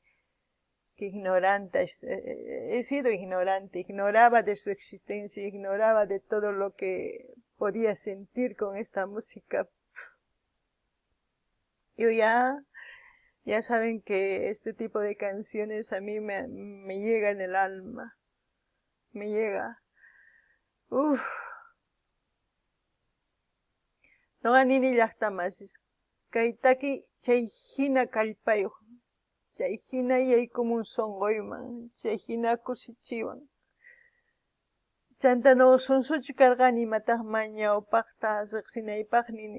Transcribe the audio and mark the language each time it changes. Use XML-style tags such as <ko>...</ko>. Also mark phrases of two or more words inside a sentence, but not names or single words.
<es>Que ignorante, he sido ignorante, ignoraba de su existencia, ignoraba de todo lo que podía sentir con esta música. Yo ya saben que este tipo de canciones a mí me llega en el alma, me llega. Uff.</es> <qu>Noqa nini llaqtamashis. Kaytaki chayhina kallpayuq. Chayhina yaykumun sonqoyman. Chayhina kusichiwan. Chanta no sunsuchu karqani imataq mañawpaqta riqsinaypaq nini.</qu>